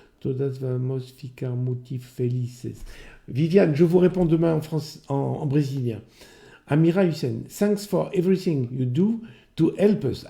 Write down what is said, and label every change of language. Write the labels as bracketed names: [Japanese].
[Portuguese] Todas vamos ficar muito felizes. [French] Viviane, je vous réponds demain en brésilien. [English] Amira Hussein, thanks for everything you do to help us.